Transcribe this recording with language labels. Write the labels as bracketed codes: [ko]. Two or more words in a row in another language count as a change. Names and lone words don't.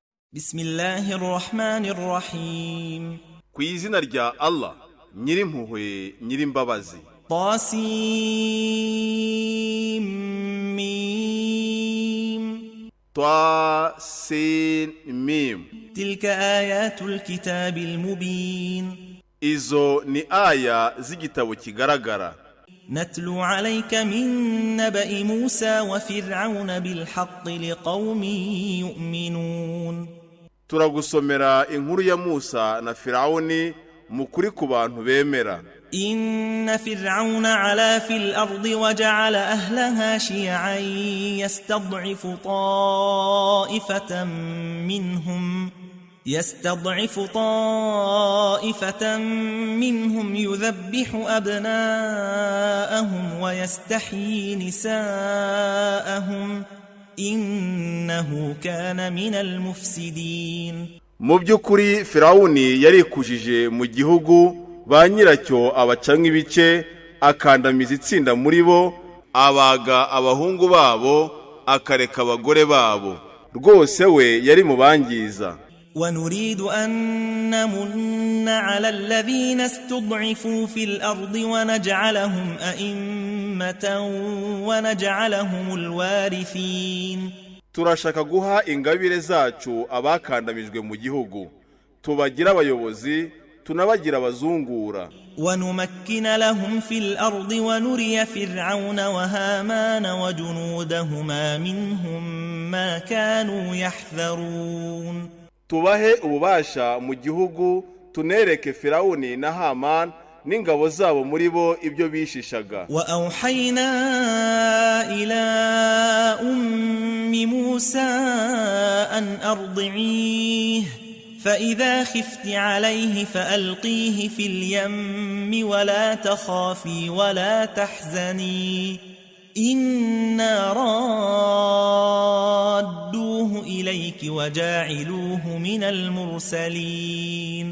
[ar] بسم الله الرحمن الرحيم [rw] ku izina rya Allah nyirimpuhwe nyirimbabazi. [ar] طاسيم ميم [rw] Sin Mim. [ar] تلك آيات الكتاب المبين [rw] Izo ni aya z'igitabo kigaragara. [ar] نتلو عليك من نبأ موسى وفرعون بالحق لقوم يؤمنون [rw] Turagusomera inkuru ya Musa na Firawuni mukuri ku bantu bemera. [ar] إن فرعون علا في الأرض وجعل أهلها شيعا يستضعف طائفة منهم يذبح أبناءهم ويستحيي نساءهم إنه كان من المفسدين. [rw] Mu by'ukuri Firawuni yarikujije mu gihugu ba nyiracyo abacanga ibice akandamiza itsinda muri bo abaga abahungu babo akareka abagore babo rwose we yari mu bangiza. [ar] ونريد أن نمن على الذين استضعفوا في الأرض ونجعلهم أئمة ونجعلهم الوارثين. [rw] Turashaka guha ingabire zacu abakandamijwe mu gihugu tubagira abayobozi tunabagira abazungura. [ar] ونمكن لهم في الأرض ونري فرعون وهامان وجنودهما منهم ما كانوا يحذرون. [rw] Tubahe ububasha mu gihugu tunereke Firawuni na Haman n'ingabo zabo muri bo ibyo bishishaga. [ar] وأوحينا إلى أم موسى أن أرضعيه فإذا خفت عليه فألقيه في اليم ولا تخافي ولا تحزني إنا رادوه إليك وجاعلوه من المرسلين.